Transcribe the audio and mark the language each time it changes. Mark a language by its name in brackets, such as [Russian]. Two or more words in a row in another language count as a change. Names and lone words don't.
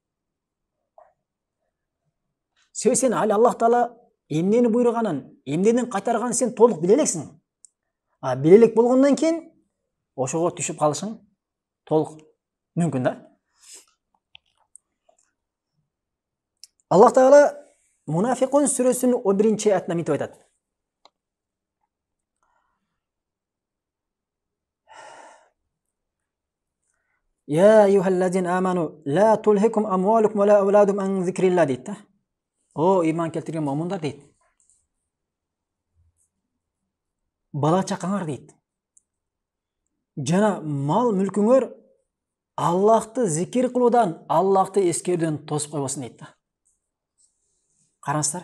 [Kyrgyz] Сен али Аллах Таала эмнени буйруганын, эмнеден кайтарганын сен толук биле элексиң. Биле элек болгондон кийин ошого түшүп калышың толук мүмкүн да. Аллах Таала Мунафикун сүрөсүнүн 11-чи аятында мынтип айтат. [Arabic] يا أيها الذين آمنوا لا تلهكم أموالكم ولا أولادكم عن ذكر الله [Kyrgyz] дейт да. О иман келтирген момундар дейт. Бала чакаңар дейт. Жана мал мүлкүңөр Аллахты зикир кылуудан, Аллахты эскерүүдөн тосуп койбосун дейт да. Караңыздар.